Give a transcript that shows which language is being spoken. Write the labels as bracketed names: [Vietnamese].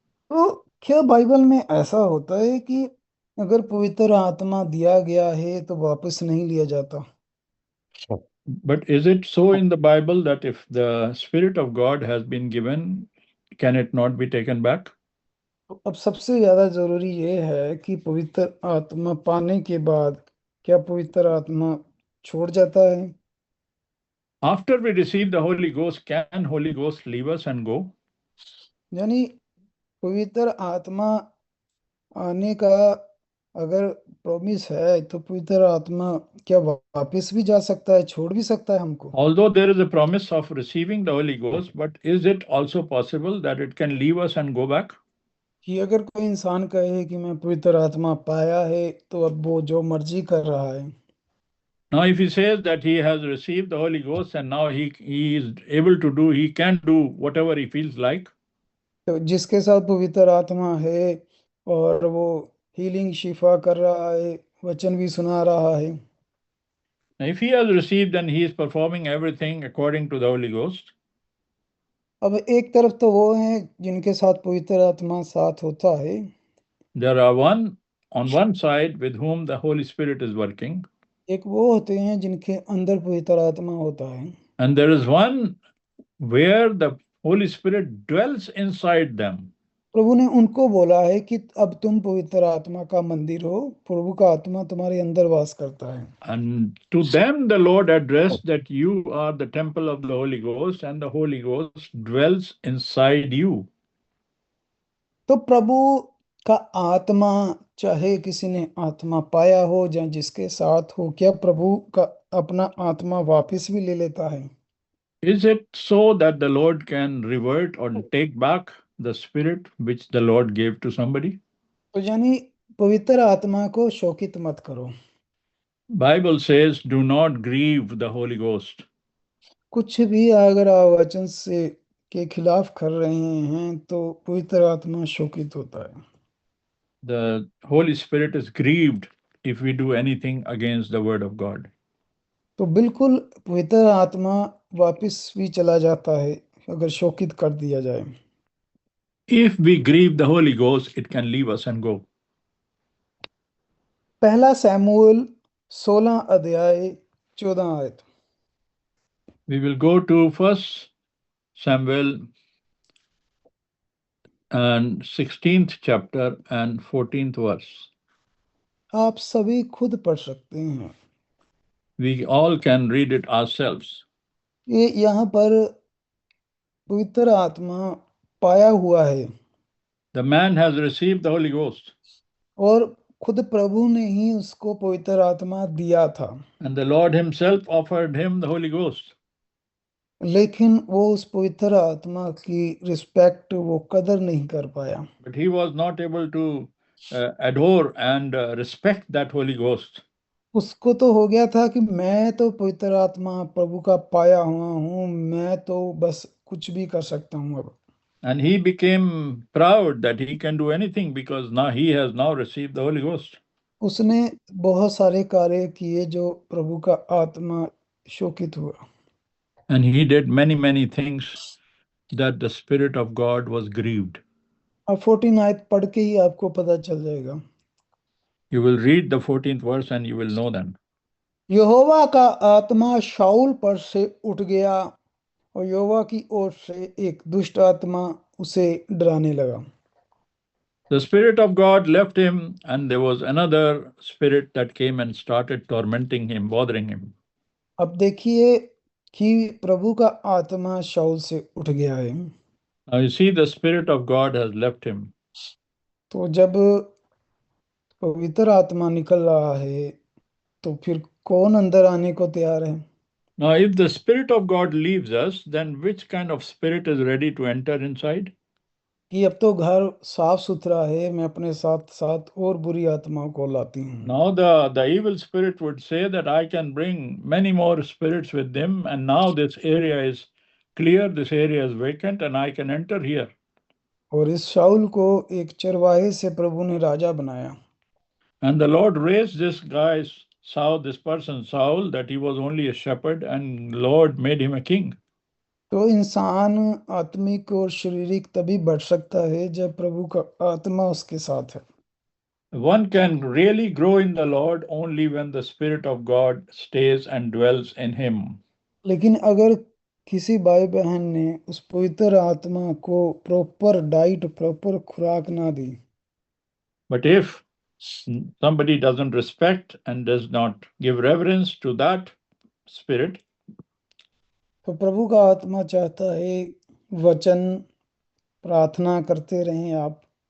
[Hindi] तो क्या बाइबल में ऐसा होता है कि अगर पवित्र आत्मा दिया गया है तो वापस नहीं लिया जाता? [English] But is it so in the Bible that if the Spirit of God has been given, can it not be taken back? [Hindi] तो अब सबसे ज्यादा जरूरी ये है कि पवित्र आत्मा पाने के बाद क्या पवित्र आत्मा छोड़ जाता है? [English] After we receive the Holy Ghost, can Holy Ghost leave us and go? [Hindi] यानी पवित्र आत्मा आने का अगर प्रॉमिस है तो पवित्र आत्मा क्या वापस भी जा सकता है, छोड़ भी सकता है हमको? [English] Although there is a promise of receiving the Holy Ghost, but is it also possible that it can leave us and go back? [Hindi] कि अगर कोई इंसान कहे कि मैं पवित्र आत्मा पाया है तो अब वो जो मर्जी कर रहा है। [English] Now, if he says that he has received the Holy Ghost and now he is able to do, he can do whatever he feels like. [Hindi] तो जिसके साथ पवित्र आत्मा है और वो हीलिंग शिफा कर रहा है, वचन भी सुना रहा है। [English] Now, if he has received and he is performing everything according to the Holy Ghost, [Hindi] अब एक तरफ तो वो है जिनके साथ पवित्र आत्मा साथ होता है, [English] there are one on one side with whom the Holy Spirit is working, [Hindi] एक वो होते हैं जिनके अंदर पवित्र आत्मा होता है, [English] and there is one where the Holy Spirit dwells inside them. [Hindi] प्रभु ने उनको बोला है कि अब तुम पवित्र आत्मा का मंदिर हो, प्रभु का आत्मा तुम्हारे अंदर वास करता है। [English] And to them, the Lord addressed that you are the temple of the Holy Ghost, and the Holy Ghost dwells inside you. [Hindi] तो प्रभु का आत्मा, चाहे किसी ने आत्मा पाया हो या जिसके साथ हो, क्या प्रभु का अपना आत्मा वापस भी ले लेता है? [English] Is it so that the Lord can revert or take back the spirit which the Lord gave to somebody? [Hindi] तो यानी पवित्र आत्मा को शोकित मत करो। [English] Bible says, do not grieve the Holy Ghost. [Hindi] कुछ भी अगर आप वचन से के खिलाफ कर रहे हैं तो पवित्र आत्मा शोकित होता है। [English] The Holy Spirit is grieved if we do anything against the word of God. [Hindi] तो बिल्कुल पवित्र आत्मा वापस भी चला जाता है अगर शोकित कर दिया जाए। [English] If we grieve the Holy Ghost, it can leave us and go. [Hindi] पहला शमूएल 16 अध्याय 14 आयत। [English] We will go to 1 Samuel and 16th chapter and 14th verse. [Hindi] आप सभी खुद पढ़ सकते हैं। [English] We all can read it ourselves. [Hindi] ये यहाँ पर पवित्र आत्मा पाया हुआ है [English] The man has received the Holy Ghost, [Hindi] और खुद प्रभु ने ही उसको पवित्र आत्मा दिया था, [English] and the Lord Himself offered him the Holy Ghost. [Hindi] लेकिन वो उस पवित्र आत्मा की रिस्पेक्ट, वो कदर नहीं कर पाया। [English] But he was not able to adore and respect that Holy Ghost. [Hindi] उसको तो हो गया था कि मैं तो पवित्र आत्मा प्रभु का पाया हुआ हूँ, मैं तो बस कुछ भी कर सकता हूँ अब। [English] And he became proud that he can do anything because now he has now received the Holy Ghost. [Hindi] उसने बहुत सारे कार्य किए जो प्रभु का आत्मा शोकित हुआ। [English] And he did many, many things that the Spirit of God was grieved. [Hindi] अब 14 आयत पढ़ के ही आपको पता चल जाएगा। [English] You will read the 14th verse and you will know then. [Hindi] यहोवा का आत्मा शाऊल पर से उठ गया और यहोवा की ओर से एक दुष्ट आत्मा उसे डराने लगा। [English] The Spirit of God left him, and there was another spirit that came and started tormenting him, bothering him. [Hindi] अब देखिए कि प्रभु का आत्मा शाऊल से उठ गया है। [English] Now you see, the Spirit of God has left him. [Hindi] तो जब पवित्र आत्मा निकल रहा है तो फिर कौन अंदर आने को तैयार है? [English] Now, if the Spirit of God leaves us, then which kind of spirit is ready to enter inside? [Hindi] कि अब तो घर साफ सुथरा है, मैं अपने साथ साथ और बुरी आत्माओं को लाती हूँ। [English] Now, the evil spirit would say that I can bring many more spirits with them, and now this area is clear, this area is vacant, and I can enter here. [Hindi] और इस शाऊल को एक चरवाहे से प्रभु ने राजा बनाया। [English] And the Lord raised this guy, Saul, this person, Saul, that he was only a shepherd, and Lord made him a king. [Hindi] तो इंसान आत्मिक और शारीरिक तभी बढ़ सकता है जब प्रभु का आत्मा उसके साथ है। [English] One can really grow in the Lord only when the Spirit of God stays and dwells in him. [Hindi] लेकिन अगर किसी भाई बहन ने उस पवित्र आत्मा को प्रॉपर डाइट, प्रॉपर खुराक ना दी, [English] But if somebody doesn't respect and does not give reverence to that Spirit, [Hindi] तो प्रभु का आत्मा चाहता है वचन प्रार्थना करते रहें आप।